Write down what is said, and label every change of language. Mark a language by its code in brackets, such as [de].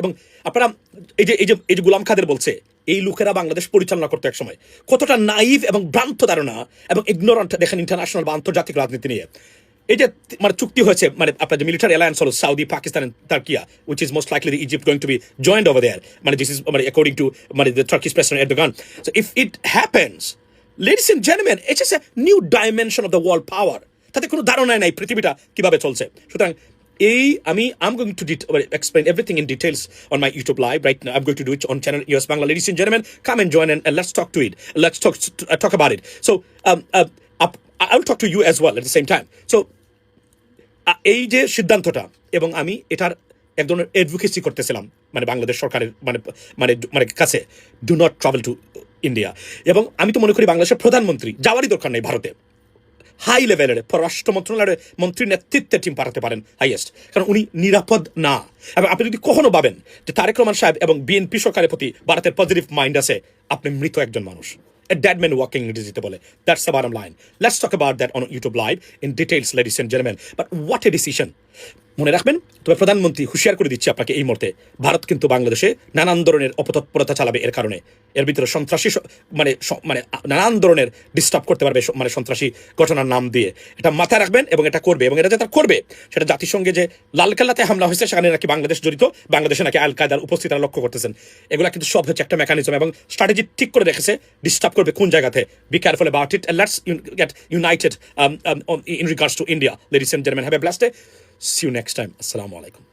[bn] এবং আপনারা এই যে গুলাম খাদের বলছে, এই লোকেরা বাংলাদেশ পরিচালনা করতে একসময় কতটা নাইভ এবং ভ্রান্ত ধারণা এবং ইগনোরেন্ট দেখেন ইন্টারন্যাশনাল বা আন্তর্জাতিক রাজনীতি নিয়ে। এই যে মানে চুক্তি হয়েছে, মানে আপনার যে মিলিটারি অ্যালায়েন্স হলো Southee, Pakistan and টার্কিয়া, [en] which is most likely the Egypt going to be joined over there. মানে this is মানে according to মানে the Turkish President Erdogan. So if it happens, ladies and gentlemen, it's just a new dimension of the world power. [bn] তাতে কোনো ধারণাই নাই পৃথিবীটা কিভাবে চলছে। [en] সুতরাং I'm going to explain everything in details on my YouTube live right now. I'm going to do it on channel US Bangla. Ladies and gentlemen, come and join and let's talk to it. Let's talk about it. So I will talk to you as well at the same time. [bn] So এই যে সিদ্ধান্তটা, এবং আমি এটার এক ধরনের advocacy করতেছিলাম মানে বাংলাদেশ সরকারের মানে কাছে, [en] Do not travel to India. [bn] এবং আমি তো মনে করি বাংলাদেশের প্রধানমন্ত্রী যাওয়ারই দরকার নেই ভারতে। হাই লেভেলের পররাষ্ট্র মন্ত্রণালয়ের মন্ত্রীর নেতৃত্বে টিম পাঠাতে পারেন হাইয়েস্ট, কারণ উনি নিরাপদ না। এবং আপনি যদি কখনো ভাবেন যে তারেক রহমান সাহেব এবং বিএনপি সরকারের প্রতি ভারতের পজিটিভ মাইন্ড আছে, আপনি মৃত একজন মানুষ। [en] A dead man walking [bn] ইংরেজিতে বলে। [en] That's the bottom line. Let's talk about that on YouTube Live in details, ladies and gentlemen. But what a decision. [bn] মনে রাখবেন, তবে প্রধানমন্ত্রী হুঁশিয়ার করে দিচ্ছে আপনাকে এই মুহূর্তে, ভারত কিন্তু বাংলাদেশে নানান ধরনের অপতৎপরতা চালাবে। এর কারণে এর ভিতরে সন্ত্রাসী মানে নানান ধরনের ডিস্টার্ব করতে পারবে, মানে সন্ত্রাসী ঘটনার নাম দিয়ে। এটা মাথায় রাখবেন এবং এটা করবে, এবং এটা যেটা করবে সেটা জাতিসংঘে যে লালকেল্লাতে হামলা হয়েছে সেখানে নাকি বাংলাদেশ জড়িত, বাংলাদেশে নাকি আল কায়দার উপস্থিতি লক্ষ্য করতেছেন। এগুলা কিন্তু সব হচ্ছে একটা মেকানিজম, এবং স্ট্র্যাটেজি ঠিক করে রেখেছে ডিস্টার্ব করবে কোন জায়গাতে। [en] Be careful about it, and let's get united in regards to India. Ladies and gentlemen, have a blessed day. See you next time. Assalamu alaikum.